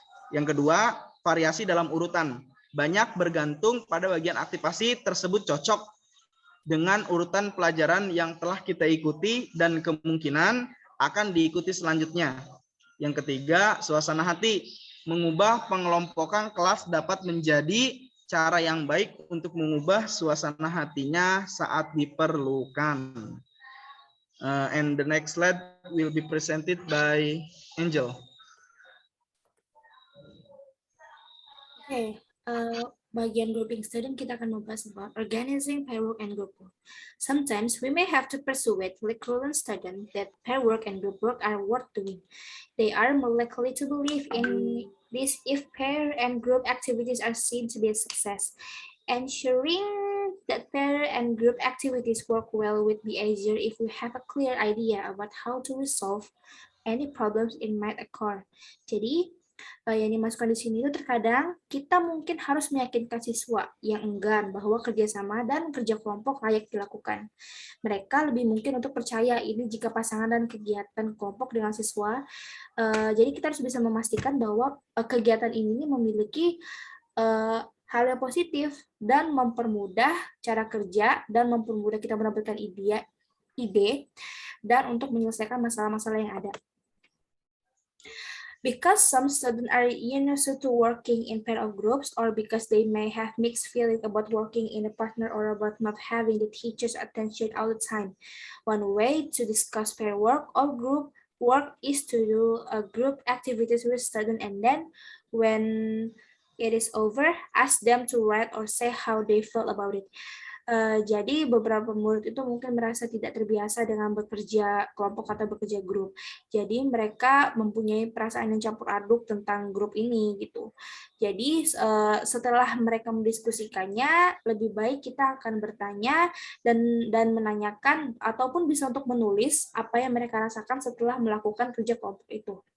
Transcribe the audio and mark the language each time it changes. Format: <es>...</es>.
<id>Yang kedua, variasi dalam urutan. Banyak bergantung pada bagian aktivasi tersebut cocok dengan urutan pelajaran yang telah kita ikuti dan kemungkinan akan diikuti selanjutnya. Yang ketiga, suasana hati. Mengubah pengelompokan kelas dapat menjadi cara yang baik untuk mengubah suasana hatinya saat diperlukan.</id> <en>And the next slide will be presented by Angel. Okay,</en> <id>bagian</id> <en>grouping student</en> <id>kita akan membahas</id> <en>about organizing pair work and group work. Sometimes we may have to persuade current students that pair work and group work are worth doing. They are more likely to believe in this if pair and group activities are seen to be a success. Ensuring that pair and group activities work well would be easier if we have a clear idea about how to resolve any problems it might occur. Jadi,</en> <id>yang dimasukkan di sini itu terkadang kita mungkin harus meyakinkan siswa yang enggan bahwa kerjasama dan kerja kelompok layak dilakukan. Mereka lebih mungkin untuk percaya ini jika pasangan dan kegiatan kelompok dengan siswa. Jadi kita harus bisa memastikan bahwa kegiatan ini memiliki hal yang positif dan mempermudah cara kerja dan mempermudah kita mendapatkan ide dan untuk menyelesaikan masalah-masalah yang ada.</id> <en>Because some students are used to working in pair of groups, or because they may have mixed feelings about working in a partner or about not having the teacher's attention all the time. One way to discuss pair work or group work is to do a group activities with students, and then when it is over, ask them to write or say how they felt about it.</en> <id>Jadi beberapa murid itu mungkin merasa tidak terbiasa dengan bekerja kelompok atau bekerja grup. Jadi mereka mempunyai perasaan yang campur aduk tentang grup ini gitu. Jadi setelah mereka mendiskusikannya, lebih baik kita akan bertanya dan menanyakan ataupun bisa untuk menulis apa yang mereka rasakan setelah melakukan kerja kelompok itu.</id>